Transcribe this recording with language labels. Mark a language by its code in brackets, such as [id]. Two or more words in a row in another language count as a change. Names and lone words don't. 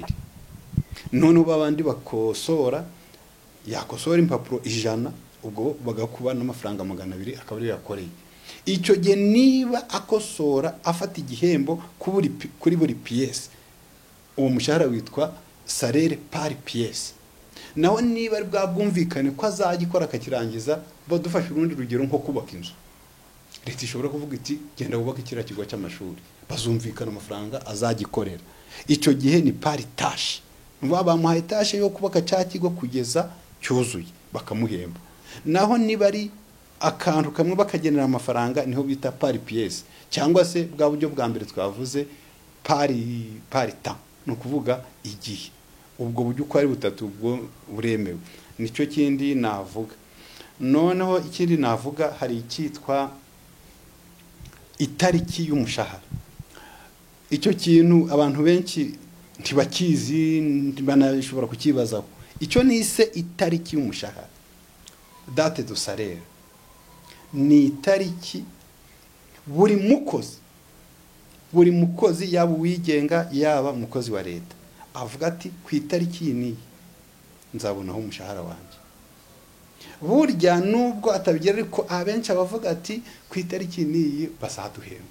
[rw] None babandi bakosora yakosora impapuro 100, ubwo bagakuba n'amafaranga 200 akaba ari yakoreye. Icyo gihe niba akosora afata igihembo kuri buri pièce, uwo mushahara witwa [fr] salaire par pièce. [rw] Naho niba ari bwabwumvikane ko azagikora akakirangiza, badufasha urundi rugero nko kubaka inzu. Leta ishobora kuvuga iti genda wubaka ikira kigo cy'amashuri, bazumvikana amafaranga azagikorera. Icyo gihe ni [fr] par tâche, [rw] bamuhaye tâche yo kubaka cya kigo kugeza cyuzuye bakamuhemba. Naho niba ari akantu kamwe bakagenera amafaranga niho bita [fr] par pièce, [rw] cyangwa se bwa buryo bwa mbere twavuze [fr] par temps, [rw] no kuvuga igihe. Ubwo buryo uko ari butatu ubwo buremewe. Nicyo kindi navuga. Noneho ikindi navuga hari icyitwa itariki y'umushahara. Icyo kintu abantu benshi ntibakizi, banashobora kukibazaho. Icyo nise itariki y'umushahara, [fr] date de salaire, [rw] ni itariki buri mukozi yaba uwigenga yaba umukozi wa leta avuga ati ku itariki ni nzabonaho umushahara wanjye. Burya nubwo atabigera ariko abenshi abavuga ati ku itariki ni bazaduhemba.